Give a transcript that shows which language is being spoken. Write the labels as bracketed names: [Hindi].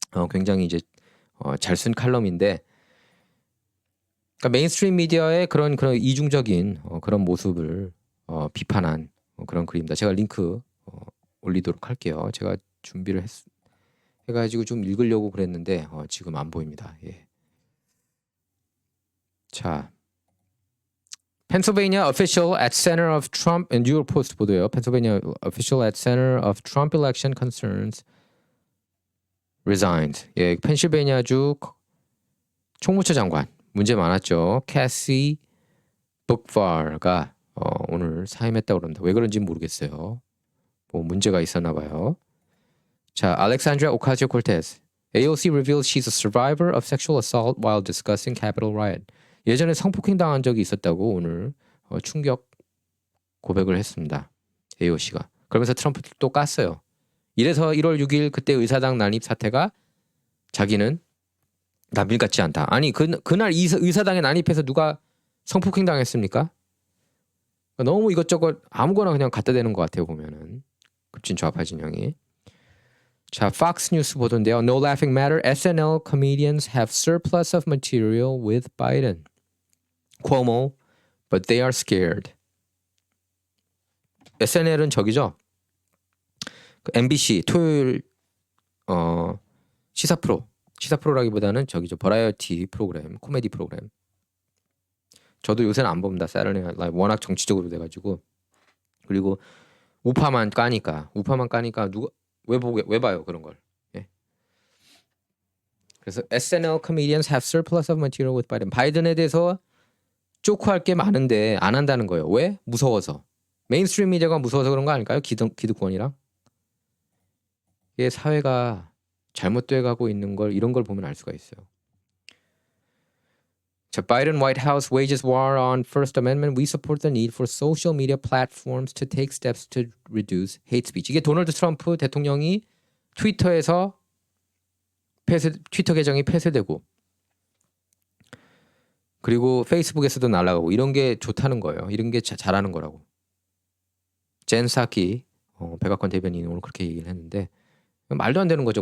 [Korean] 굉장히 이제 잘 쓴 칼럼인데, 그러니까 메인스트림 미디어의 그런 이중적인 그런 모습을 비판한 그런 글입니다. 제가 링크 올리도록 할게요. 제가 준비를 해가지고 좀 읽으려고 그랬는데 지금 안 보입니다. 예. [English] 자, Pennsylvania official at center of Trump, [Korean] 뉴욕 포스트 보도요. [English] Pennsylvania official at center of Trump election concerns resigned. [Korean] 예, 펜실베니아주 총무처 장관 문제 많았죠. 캐시 북파가 오늘 사임했다고 그럽니다. 왜 그런지 모르겠어요. 뭐 문제가 있었나 봐요. [English] 자, Alexandria Ocasio-Cortez. AOC reveals she's a survivor of sexual assault while discussing Capitol riot. [Korean] 예전에 성폭행 당한 적이 있었다고 오늘 충격 고백을 했습니다. AOC가. 그러면서 트럼프를 또 깠어요. 이래서 1월 6일 그때 의사당 난입 사태가 자기는 남일 같지 않다. 아니 그날 의사당에 난입해서 누가 성폭행 당했습니까? 너무 이것저것 아무거나 그냥 갖다 대는 것 같아요 보면은 급진 좌파 진영이. 자, Fox 뉴스 보던데요. [English] No laughing matter. SNL comedians have surplus of material with Biden. Cuomo, but they are scared. [Korean] SNL은 저기죠. MBC 토요일 시사 프로라기보다는 저기죠. 버라이어티 프로그램, 코미디 프로그램. 저도 요새는 안 봅니다. Saturday Night Live 워낙 정치적으로 돼가지고. 그리고 우파만 까니까 누가 왜 봐요 그런 걸. 예. [English] 그래서 SNL comedians have surplus of material with Biden. [Korean] 바이든에 대해서 쪼크할 게 많은데 안 한다는 거예요. 왜? 무서워서. 메인스트림 미디어가 무서워서 그런 거 아닐까요? 기득권이랑. 이게 사회가 잘못돼 가고 있는 걸 이런 걸 보면 알 수가 있어요. [English] 자, Biden White House wages war on First Amendment. We support the need for social media platforms to take steps to reduce hate speech. [Korean] 이게 도널드 트럼프 대통령이 트위터에서 트위터 계정이 폐쇄되고 그리고 페이스북에서도 날아가고 이런 게 좋다는 거예요. 이런 게 잘하는 거라고. 젠 사키 백악관 대변인이 오늘 그렇게 얘기를 했는데 말도 안 되는 거죠.